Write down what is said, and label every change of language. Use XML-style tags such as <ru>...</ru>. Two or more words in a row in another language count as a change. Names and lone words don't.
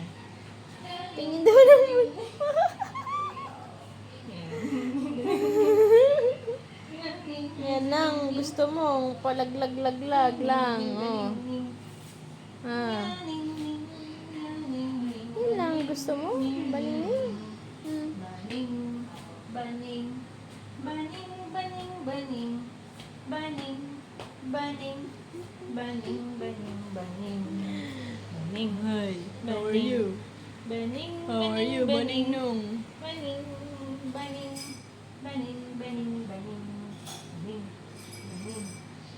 <tl>Tingin daw naman. Yan lang, gusto mo, palaglag-laglag lang, oh. Yan lang, gusto mo, Baningning. Baning, baning, baning, baning, baning, baning, baning, baning, baning, baning,</tl> <en>Hi, how are you? baning, How are you, Baningnong? baning, baning, baning, baning, baning, baning, baning.</en>